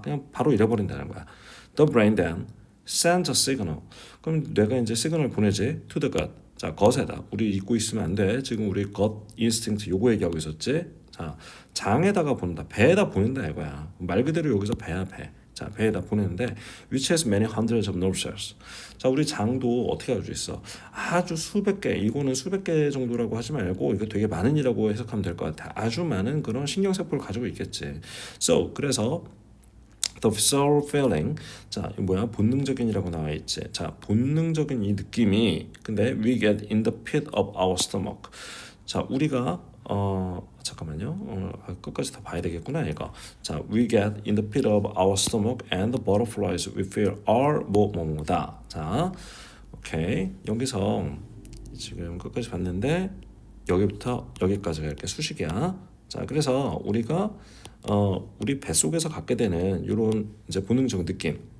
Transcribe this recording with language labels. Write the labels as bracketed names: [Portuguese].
[Korean] 그냥 바로 잃어버린다는 거야. [English] The brain then sends a signal. [Korean] 그럼 뇌가 이제 시그널 보내지 [English] to the gut. [Korean] 자, 겉에다. 우리 잊고 있으면 안 돼. 지금 우리 [English] gut instinct [Korean] 요거 얘기하고 있었지. 자, 장에다가 보낸다. 배에다 보낸다 이거야. 말 그대로 여기서 배야 배. [English] 자, [Korean] 배에다 보내는데 [English] which has many hundreds of nerve cells. [Korean] 자, 우리 장도 어떻게 알 수 있어? 아주 수백 개, 이거는 수백 개 정도라고 하지 말고 이거 되게 많은이라고 해석하면 될 것 같아. 아주 많은 그런 신경세포를 가지고 있겠지. [English] So, [Korean] 그래서 [English] the visceral feeling, [Korean] 자, 이거 뭐야? 본능적인이라고 나와 있지. [English] 자, [Korean] 본능적인 이 느낌이 근데 [English] we get in the pit of our stomach. [Korean] 자, 우리가 잠깐만요. 끝까지 다 봐야 되겠구나 이거. [English] 자, we get in the pit of our stomach and the butterflies we feel are [Korean] 뭐다. 자, 오케이. 여기서 지금 끝까지 봤는데 여기부터 여기까지가 이렇게 수식이야. 자, 그래서 우리가 우리 뱃속에서 갖게 되는 이런 이제 본능적 느낌.